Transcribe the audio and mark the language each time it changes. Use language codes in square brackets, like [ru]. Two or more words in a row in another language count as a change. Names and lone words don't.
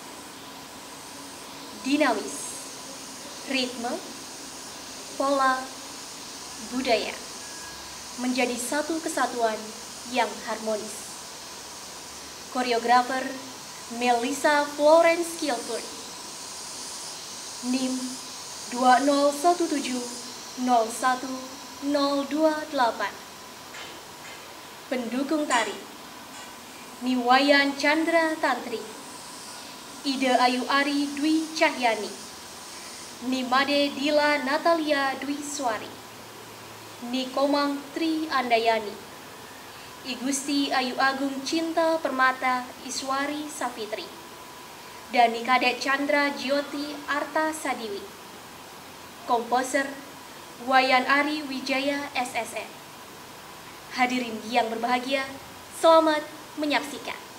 [id] Dinamis, ritme, pola, budaya menjadi satu kesatuan yang harmonis. Koreografer Melissa Florence Kilford. NIM 2017010228. Pendukung tari Niwayan Chandra Tantri, Ida Ayu Ari Dwi Cahyani, Nimade Dila Natalia Dwi Swari, Nikomang Tri Andayani, Igusti Ayu Agung Cinta Permata Iswari Safitri, dan Nikadek Chandra Jyoti Arta Sadiwi. Komposer Wayan Ari Wijaya SSN. Hadirin yang berbahagia, selamat menyaksikan.